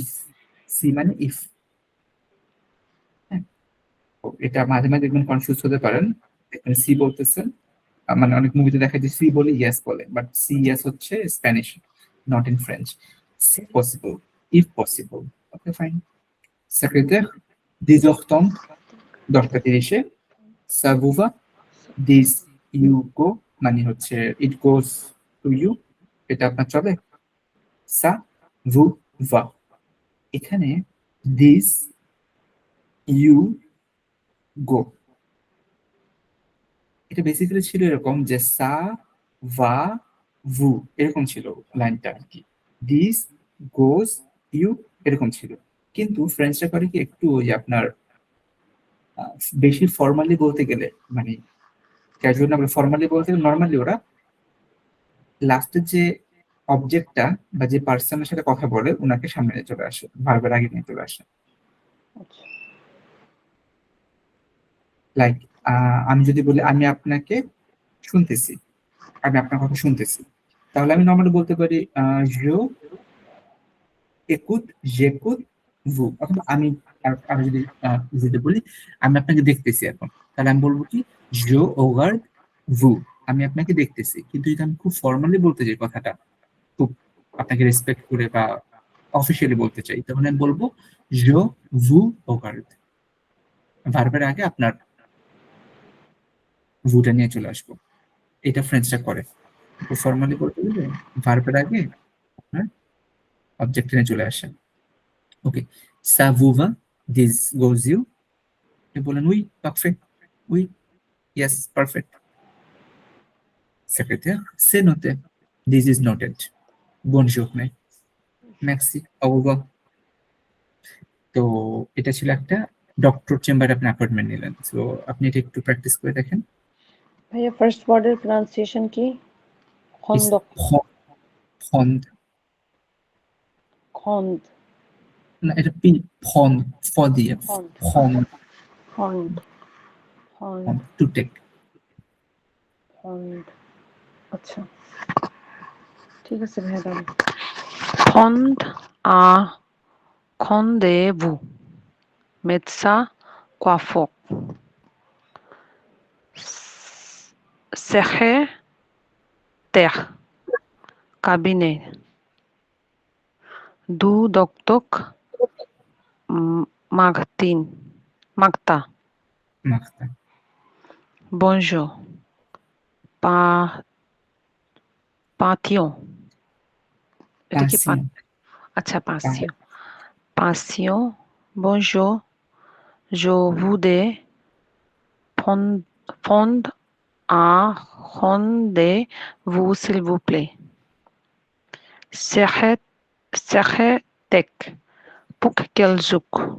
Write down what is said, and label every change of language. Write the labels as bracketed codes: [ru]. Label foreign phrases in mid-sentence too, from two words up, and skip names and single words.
[bn] সি মানে ইফ। এটা মাঝে মাঝে দেখবেন কনফিউজ হতে পারেন, এখানে সি বলতেছেন, মানে অনেক মুভিতে দেখা যায় সি বলে ইয়েস বলে, বাট সি ইয়েস হচ্ছে স্প্যানিশ, [en] not in French. [fr] si possible, [en] if possible. okay fine. [fr] সেক্রেটাire, 10h30, 10:30, ça vous va? [en] 10 you go [bn] মানে হচ্ছে [en] it goes to you, [bn] এটা আপনার চলে। [fr] ça vous va, [en] এখানে this you go, [bn] এটা বেসিক্যালি ছিল এরকম যে [fr] ça va vous [bn] এরকম ছিল লাইনটা আর কি, [en] this goes you [bn] এরকম ছিল। কিন্তু ফ্রেঞ্চরা করে কি একটু ওই যে আপনার বেশি ফর্মালি বলতে গেলে, মানে ক্যাজুয়াল না বলে ফর্মালি বলতে গেলে, নর্মালি ওরা লাস্টের যে অবজেক্টটা বা যে পার্সনের সাথে কথা বলে ওনাকে সামনে নিয়ে চলে আসে, ভার্বের আগে নিয়ে চলে আসে। আচ্ছা লাইক আমি যদি বলি আমি আপনাকে শুনতেছি, আমি আপনার কথা শুনতেছি, তাহলে আমি নর্মালি বলতে পারি [fr] je écoute, j'écoute vous, [bn] অথবা আমি যদি বলি আমি আপনাকে দেখতেছি এখন, তাহলে আমি বলবো কি [fr] je regarde vous, [bn] আমি আপনাকে দেখতেছি। কিন্তু যদি আমি খুব ফর্মালি বলতে চাই কথাটা, খুব আপনাকে রেসপেক্ট করে বা অফিসিয়ালি বলতে চাই, তখন আমি বলবো [fr] je vous regarde, [bn] ভার্বের আগে আপনার ভুটা নিয়ে চলে আসবো। এটা ফ্রেঞ্চরা করে, খুব ফর্মালি বলতে গেলে ভার্বের আগে আপনার অবজেক্ট নিয়ে চলে আসে। ওকে, [fr] ça vous va? [en] This goes you. [bn] আপনি বলেন [fr] oui, parfait. Oui, [en] yes, perfect. [fr] Secrétaire, c'est noté. [en] This is noted. [fr] Bonne journée. Merci. Au revoir. [bn] তো এটা ছিল একটা [en] doctor chamber [bn] আপনি অ্যাপয়েন্টমেন্ট নিলেন, সো আপনি এটা একটু প্র্যাকটিস করে দেখেন। ভাইয়া ফার্স্ট ওয়ার্ডের প্রনাউন্সিয়েশন কি? [fr] খন্দক, ফন্দ খন্দ, না, এটা পি ফন, ফ দিয়ে ফন্দ, ফন, ফন্দ, ফন্দ, [en] to take. [bn] ফন্দ। আচ্ছা ঠিক আছে ভাইয়া দাঁড়ান। [fr] ফন্দ আ rendez-vous, médecin, coiffeur, secrétaire, cabinet, du docteur, Magda, মাখতা, bonjour, patient, [bn] এটা কি [fr] passion, আচ্ছা patient, patient, bonjour, je voudrais prendre un rendez-vous s'il vous plaît. Secrétaire, pour quel jour?